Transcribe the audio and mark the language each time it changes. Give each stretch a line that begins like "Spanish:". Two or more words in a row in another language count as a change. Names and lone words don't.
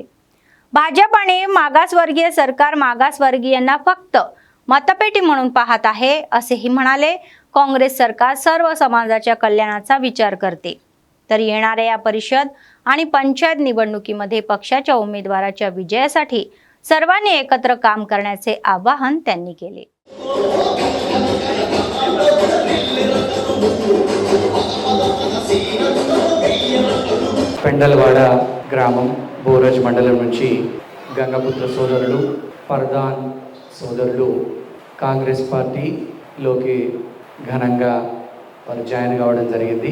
Marathi: भाजपाने मागासवर्गीय सरकार मागासवर्गीयांना फक्त मतपेटी म्हणून पाहत आहे असेही म्हणाले. काँग्रेस सरकार सर्व समाजाच्या कल्याणाचा विचार करते, तर येणाऱ्या या परिषद आणि पंचायत निवडणुकीमध्ये पक्षाच्या उमेदवाराच्या विजयासाठी सर्वांनी एकत्र काम करण्याचे आवाहन त्यांनी केले.
Telugu: పెండలవాడ గ్రామం బోరజ్ మండలం నుంచి గంగపుత్ర సోదరులు పర్దాన్ సోదరులు కాంగ్రెస్ పార్టీలోకి ఘనంగా వారు జాయిన్ కావడం జరిగింది.